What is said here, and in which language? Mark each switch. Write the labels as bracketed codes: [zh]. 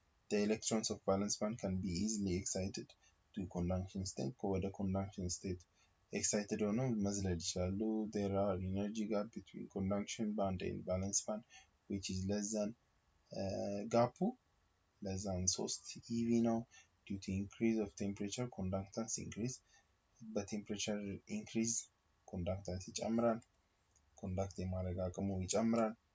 [en] The electrons of valence band can be easily excited to conduction state. [am] ወደ conduction state excited ሆነው መዝለል ይችላሉ. [en] There are energy gap between conduction band and valence band which is less than ጋፑ less than 3 eV ነው. Due to increase of temperature conductance increase. [am] በtemperature increase conductance ይጨምራል. conduct የማድረግ አቅሙ ይጨምራል.